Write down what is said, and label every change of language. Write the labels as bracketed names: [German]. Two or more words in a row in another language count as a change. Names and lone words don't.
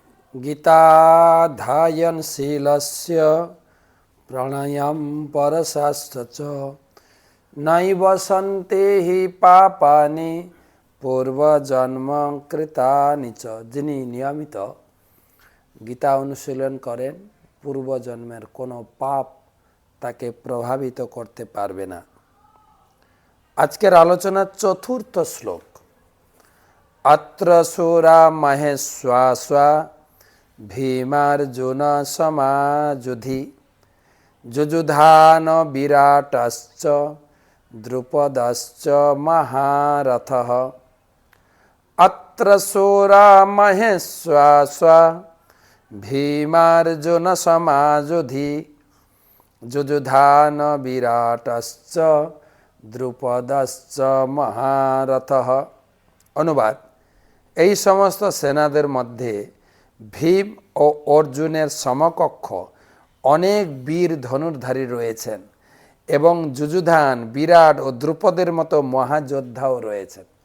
[Sanskrit] गीताध्ययनशीलस्य प्रणयं परशास्त्र च नैव सन्ति हि पापानि पूर्वजन्म कृतानि च। [Bangla] যিনি নিয়মিত গীতা অনুশীলন করেন পূর্বজন্মের কোনো পাপ তাকে প্রভাবিত করতে পারবে না। আজকের আলোচনার চতুর্থ শ্লোক। [Sanskrit] अत्र सूरा महेश्वासा भीमार्जुन समाजुधि जुजुधान विराटश्च द्रुपदश्च महारथः। अत्र सूरा महेश्वासा भीमार्जुन समाजुधि जुजुधान विराटश्च द्रुपदश्च महारथः। [Bangla] অনুবাদ, এই সমস্ত সেনাদের মধ্যে ভীম ও অর্জুনের সমকক্ষ অনেক বীর ধনুর্ধারী রয়েছেন এবং যুযুধান, বিরাট ও দ্রুপদের মতো মহাযোদ্ধাও রয়েছেন।